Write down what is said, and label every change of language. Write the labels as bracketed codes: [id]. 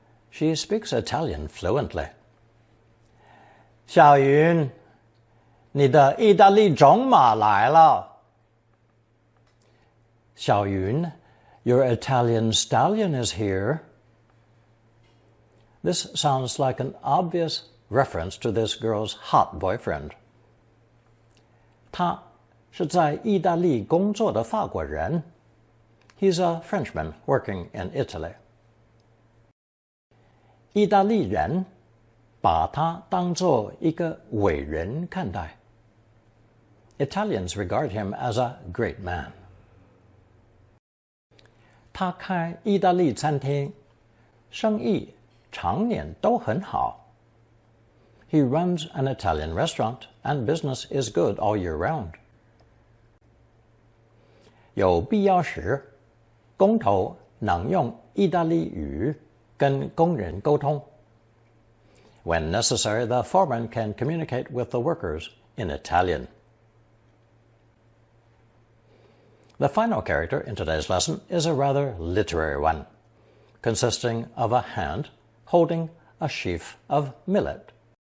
[en] She speaks Italian fluently. [zh] 小云，你的意大利种马来了。 [en] 小云，your Italian stallion is here. This sounds like an obvious reference to this girl's hot boyfriend. [zh] 他是在意大利工作的法国人。 [en] He's a Frenchman working in Italy. [zh] 意大利人把他当作一个伟人看待。 [en] Italians regard him as a great man. [zh] 他开意大利餐厅，生意常年都很好。 [en] He runs an Italian restaurant, and business is good all year round. [zh] 有必要时，工头能用意大利语跟工人沟通。 [en] When necessary, the foreman can communicate with the workers in Italian. The final character in today's lesson is a rather literary one, consisting of a hand holding a sheaf of millet.